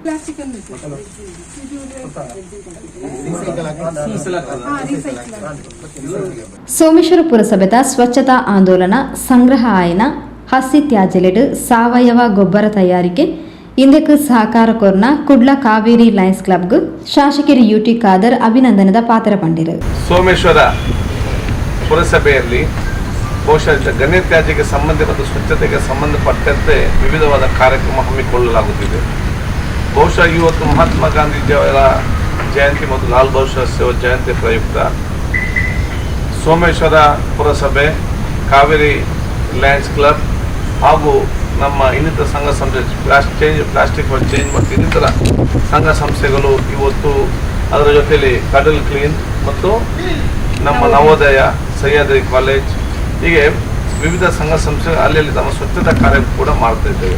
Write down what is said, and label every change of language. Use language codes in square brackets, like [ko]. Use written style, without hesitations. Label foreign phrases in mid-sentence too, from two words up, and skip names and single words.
[tcy] ಸೋಮೇಶ್ವರ ಪುರಸಭೆತ ಸ್ವಚ್ಛತಾ ಆಂದೋಲನ ಸಂಗ್ರಹ ಆಯ್ನ ಹಸಿ ತ್ಯಾಜ್ಯಲೆಡ್ ಸಾವಯವ ಗೊಬ್ಬರ ತಯಾರಿಕೆ ಇಂದಕ್ಕೆ ಸಹಕಾರ ಕೊರ್ನ ಕುಡ್ಲ ಕಾವೇರಿ ಲಯನ್ಸ್ ಕ್ಲಬ್ಗೆ ಶಾಸಕರು ಯುಟಿ ಖಾದರ್ ಅಭಿನಂದನದ ಪಾತ್ರ ಪಂಡಿರು. [kn] ಸೋಮೇಶ್ವರ ಪುರಸಭೆಯಲ್ಲಿ ಬಹುಶಃ ಘನತ್ಯಾಜ್ಯಕ್ಕೆ ಸಂಬಂಧ ಮತ್ತು ಸ್ವಚ್ಛತೆಗೆ ಸಂಬಂಧಪಟ್ಟಂತೆ ವಿವಿಧವಾದ ಕಾರ್ಯಕ್ರಮ ಹಮ್ಮಿಕೊಳ್ಳಲಾಗುತ್ತಿದೆ. ಬಹುಶಃ ಇವತ್ತು ಮಹಾತ್ಮ ಗಾಂಧೀಜಿಯವರ ಜಯಂತಿ ಮತ್ತು ಲಾಲ್ ಬಹದ್ದೂರ್ ಶಾಸ್ತ್ರಿ ಜಯಂತಿ ಪ್ರಯುಕ್ತ ಸೋಮೇಶ್ವರ ಪುರಸಭೆ, ಕಾವೇರಿ ಲಯನ್ಸ್ ಕ್ಲಬ್ ಹಾಗೂ ನಮ್ಮ ಇನ್ನಿತರ ಸಂಘ ಸಂಸ್ಥೆ ಪ್ಲಾಸ್ಟಿಕ್ ಫಾರ್ ಚೇಂಜ್ ಮತ್ತು ಇನ್ನಿತರ ಸಂಘ ಸಂಸ್ಥೆಗಳು ಇವತ್ತು ಅದರ ಜೊತೆಯಲ್ಲಿ ಕಡಲ್ ಕ್ಲೀನ್ ಮತ್ತು ನಮ್ಮ ನವೋದಯ, ಸಹ್ಯಾದ್ರಿ ಕಾಲೇಜ್ ಹೀಗೆ ವಿವಿಧ ಸಂಘ ಸಂಸ್ಥೆ ಅಲ್ಲಿ ತಮ್ಮ ಸ್ವಚ್ಛತಾ ಕಾರ್ಯ ಕೂಡ ಮಾಡ್ತಾ ಇದ್ದೇವೆ.